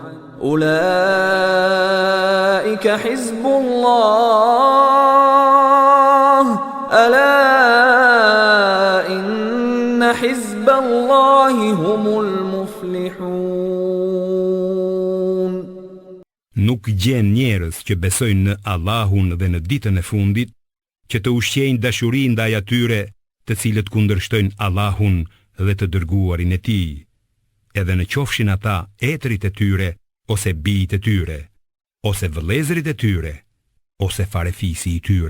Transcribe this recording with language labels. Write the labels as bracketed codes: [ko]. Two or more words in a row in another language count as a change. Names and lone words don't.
[ar] أولئك حزب الله ألا إن حزب الله هم المفلحون. [sq] Nuk gjen njerëz që besojnë në Allahun dhe në ditën e fundit, që të ushqejnë dashuri ndaj atyre të cilët kundërshtojnë Allahun dhe të dërguarin e tij, edhe në qofshin ata etrit e tyre, ose bijtë e tyre, ose vëllezërit e tyre, ose farefisi i tyre.